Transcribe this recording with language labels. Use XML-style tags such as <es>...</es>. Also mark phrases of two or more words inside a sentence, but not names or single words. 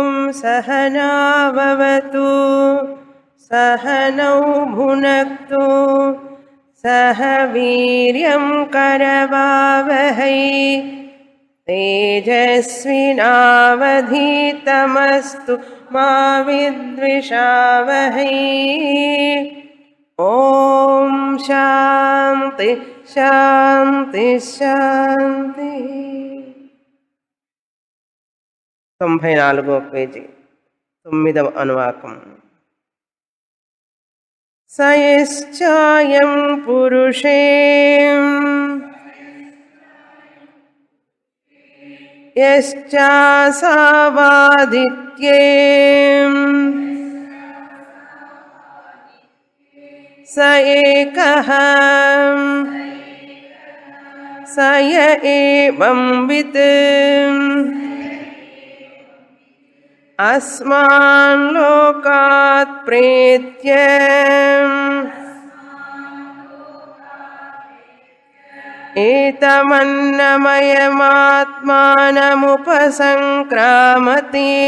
<sa>सहनाववतु सहनौ भुनक्तु सह वीर्यं करवावहै तेजस्विनावधीतमस्तु मा विद्विषावहै। ओम शांति शांति शांति।</sa> <te>94వ పేజీ 9వ అనువాకం.</te> <sa>సయశ్చాయం పురుషే యశ్చాసావాదిత్యే स एकः स य एवं वित् अस्मान् लोकात् प्रेत्य एतमन्नमयमात्मानमुपसंक्रामति</sa>